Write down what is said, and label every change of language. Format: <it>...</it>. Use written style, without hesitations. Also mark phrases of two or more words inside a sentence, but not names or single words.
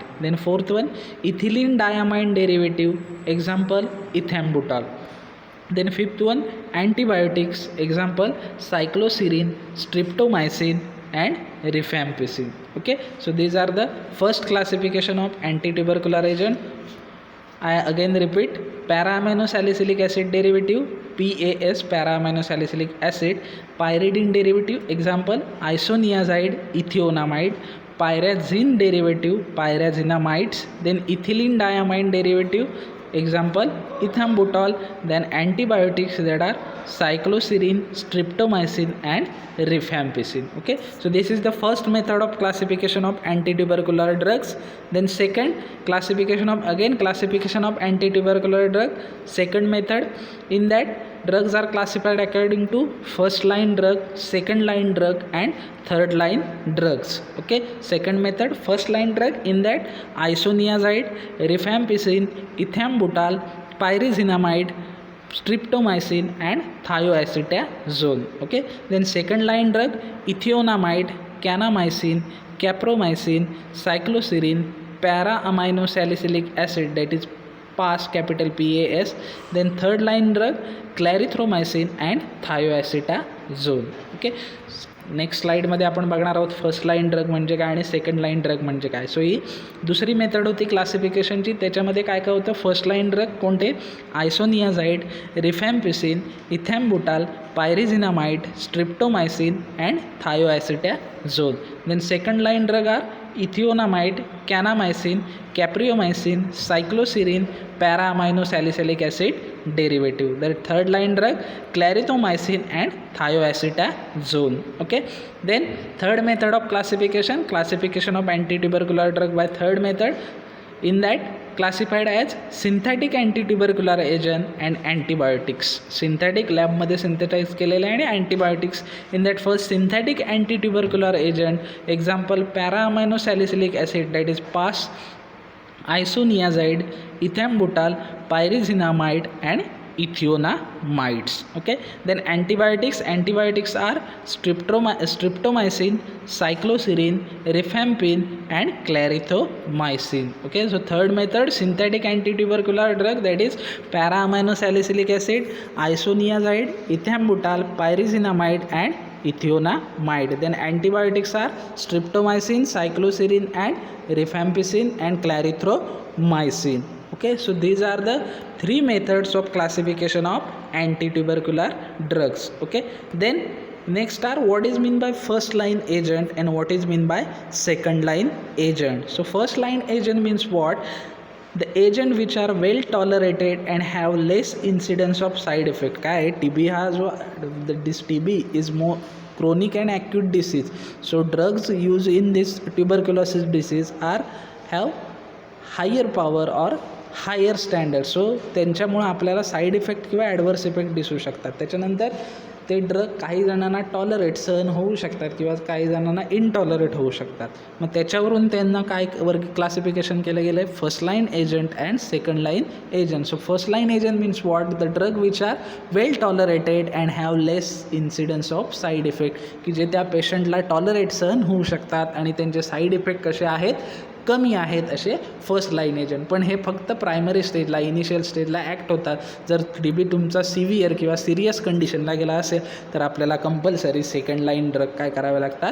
<en>Then fourth one, ethylene diamine derivative, example ethambutol. Then fifth one, antibiotics, example cycloserine, streptomycin and rifampicin. Okay, so these are the first classification of antitubercular agent. I again repeat, para-aminosalicylic acid derivative, PAS, para-aminosalicylic acid, pyridine derivative, example isoniazide, ethionamide, pyrazine derivative, pyrazinamides, then ethylene diamine derivative, example ethambutol. Then antibiotics, that are cycloserine, streptomycin and rifampicin. Okay, so this is the first method of classification of antitubercular drugs. Then second classification of antitubercular drug, second method, in that drugs are classified according to first line drug, second line drug and third line drugs. Okay, second method, first line drug, in that isoniazide, rifampicin, ethambutol, pyrazinamide, streptomycin and thioacetazole. Okay, then second line drug, ethionamide, kanamycin, capromycin, cycloserine, para-aminosalicylic acid, that is PAS, capital PAS. Then third line drug, clarithromycin and thioacetazole.</en> <mr>Okay, नेक्स्ट स्लाईडमध्ये आपण बघणार आहोत</mr> <en>first line drug</en> <mr>म्हणजे काय आणि</mr> <en>second line drug</en> <mr>म्हणजे काय. सो ही दुसरी मेथड होती क्लासिफिकेशनची. त्याच्यामध्ये काय काय होतं?</mr> <en>first line drug कोणते? isoniazid, rifampicin, ethambutol, pyrazinamide, streptomycin and thioacetazole. then second line drug are ethionamide, kanamycin, capreomycin, cycloserine, para-aminosalicylic acid derivative. The third line drug, clarithromycin and thioacetazole. Okay, then third method of classification of antitubercular drug by third method, in that classified as synthetic antitubercular agent and antibiotics. Synthetic lab</en> <mr>मध्ये synthesize केलेले आणि antibiotics.</mr> <en>In that first synthetic antitubercular agent, example para-aminosalicylic acid, that is PAS, isoniazide, ethambutol, pyrazinamide and ethionamides. Okay, then antibiotics are streptomycin, cycloserine, rifampin and clarithromycin. Okay, so third method, synthetic antitubercular drug, that is para-aminosalicylic acid, isoniazide, ethambutol, pyrazinamide and ethionamide. Then antibiotics are streptomycin, cycloserine and rifampicin and clarithromycin. Okay, so these are the 3 methods of classification of antitubercular drugs. Okay, then Next are what is mean by first line agent and what is mean by second line agent. So first line agent means what? The agent which are well tolerated and have less incidence of side effect.</en> <mr>काय TB हा जो</mr> <en>this TB is more chronic and acute disease. So drugs used in this tuberculosis disease are have higher power or higher standard.</en> <mr>सो त्यांच्यामुळं आपल्याला</mr> <en>side effect</en> <mr>किंवा</mr> <en>adverse effect</en> <mr>दिसू शकतात. त्याच्यानंतर ते ड्रग काही जणांना टॉलरेट सहन होऊ शकतात किंवा काही जणांना इनटॉलरेट होऊ शकतात. मग त्याच्यावरून त्यांना काय क्लासिफिकेशन केलं गेलं आहे?</mr> <en>first line agent and second line agent. so first line agent means what? the drug which are well tolerated and have less incidence of side effect,</en> <mr>की जे त्या पेशंटला टॉलरेट सहन होऊ शकतात आणि त्यांचे</mr> <en>side effect कसे आहेत?</en> <mr>कमी आहेत, असे</mr> <en>first line agent.</en> <mr>पण हे फक्त प्रायमरी स्टेजला, इनिशियल स्टेजला ॲक्ट होतात. जर TB तुमचा सिव्हिअर किंवा सिरियस कंडिशनला गेला असेल तर आपल्याला</mr> <en>compulsory second line drug</en> <mr>काय करावे लागतात?</mr>